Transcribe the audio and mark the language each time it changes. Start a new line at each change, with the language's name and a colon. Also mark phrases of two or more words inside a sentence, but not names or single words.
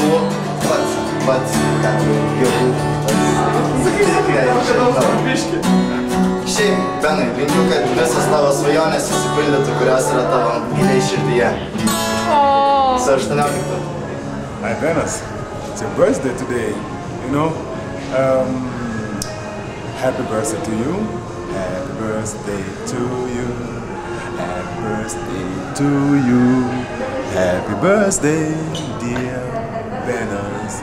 Lithuanian: Pats ten jau Šiaip, Benai, linkiu, kad visas tavo svajonės įsipildytų, kurios yra tavo giliai širdyje. Su 18.
English: Hi, Benas. It's your birthday today, you know. Happy birthday to you. Happy birthday to you. Happy birthday to you. Happy birthday, dear Benas.